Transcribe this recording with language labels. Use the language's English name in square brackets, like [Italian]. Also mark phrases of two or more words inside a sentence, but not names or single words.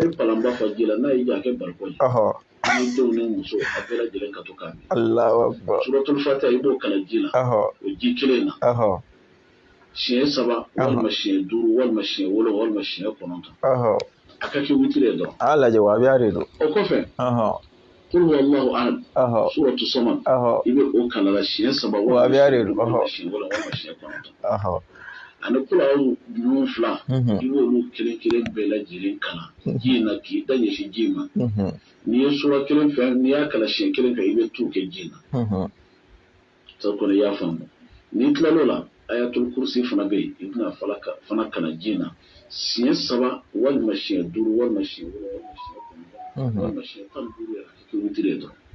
[Bambara] i palanba fa ji la n'a y'i ja a kɛ bariko ye ni denw ni muso a bɛɛ lajɛlen ka to k'a min [Arabic] الله أكبر [Bambara] suratul fatiha i b'o kala ji la o ji kelen na siɲɛ 3 walima siɲɛ 5 walima siɲɛ 7 walima siɲɛ 9 a ka kɛ wutiri dɔrɔn a lajɛ wahabiya de don o kɔfɛ [Arabic] قل هو الله أحد [Bambara] suratu samad i bɛ o kalala siɲɛ 3 walima siɲɛ 7 walima siɲɛ 9 ani kulaw 7 i b'olu kelen kelen bɛɛ lajɛlen kalan ji in na k'i da ɲɛsin ji ma n'i ye sura kelen fɛ n'i y'a kala siɲɛ 1 fɛ i bɛ t'o kɛ ji in na sa kɔni i y'a faamu n'i tilal'o la ayatul kursi fana bɛ yen i bɛna fana kana ji na siɲɛ 3 walima siɲɛ 5 walima siɲɛ 7 walima siɲɛ 9 walima siɲɛ 15 yɛrɛ k'i kɛ witiri ye dɔrɔn